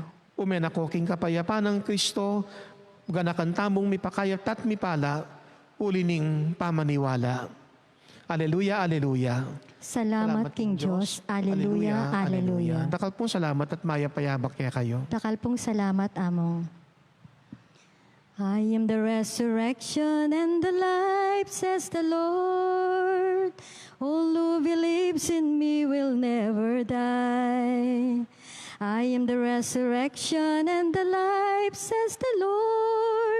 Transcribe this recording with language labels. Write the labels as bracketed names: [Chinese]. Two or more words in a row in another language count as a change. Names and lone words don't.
[Pampanga] Umen ako king kapayapan ng Kristo, ganakan tamong mipakayap tat mipala, ulining pamaniwala. Aleluya, aleluya. Salamat King Diyos. Aleluya, aleluya. Dakal pong salamat at mayapayabak kaya kayo. Dakal pong salamat, Among. [English] I am the resurrection and the life, says the Lord. All who believes in me will never die. I am the resurrection and the life, says the Lord.